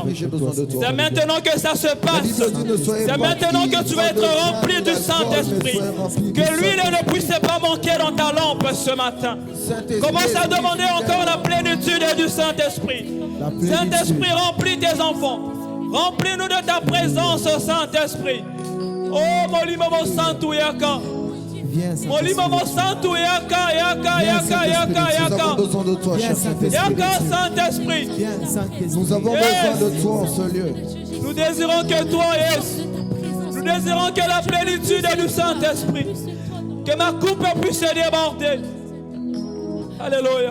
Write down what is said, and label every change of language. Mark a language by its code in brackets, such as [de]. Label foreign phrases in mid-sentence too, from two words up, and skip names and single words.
[fr] C'est maintenant que ça se passe. C'est maintenant que tu vas être rempli du Saint-Esprit. Que l'huile ne puisse pas manquer dans ta lampe ce matin. Commence à demander encore la plénitude du Saint-Esprit. Saint-Esprit, remplis tes enfants. Remplis-nous de ta présence, Saint-Esprit. [ln] Oh, Molimomo Santo Yaka. [fr] Viens, [ln] Molimomo Santo Yaka, Yaka, Yaka, Yaka, Yaka. [fr] besoin de toi, Saint-Esprit. Yaka, Saint-Esprit. Viens, Saint-Esprit. Nous avons besoin de toi en ce lieu. Nous désirons que toi, yes. Nous désirons que la plénitude du Saint-Esprit. Que ma coupe puisse déborder. Alléluia.